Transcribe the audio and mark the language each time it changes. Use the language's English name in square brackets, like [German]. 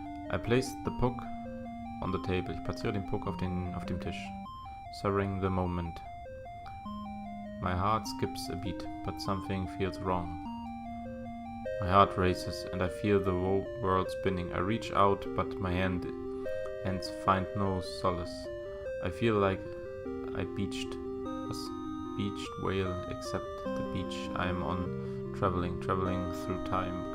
[English] I place the book on the table. [German] Ich platziere den Puck auf dem Tisch. [English] Savoring the moment. My heart skips a beat, but something feels wrong. My heart races and I feel the whole world spinning. I reach out, but my hands find no solace. I feel like I beached whale, except the beach I am on, traveling through time.